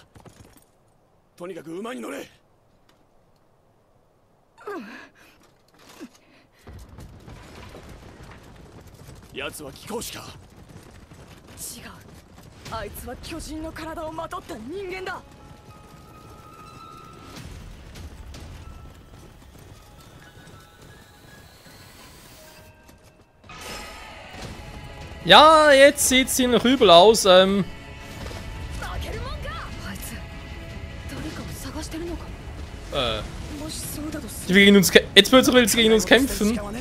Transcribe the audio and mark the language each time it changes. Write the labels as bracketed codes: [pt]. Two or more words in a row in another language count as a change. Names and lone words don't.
[ja] とにかく馬に乗れ。奴は貴公子か。違う、あいつは巨人の体をまとった人間だ。 [de] Ja, jetzt sieht es ziemlich übel aus. Jetzt will sie gegen uns kämpfen.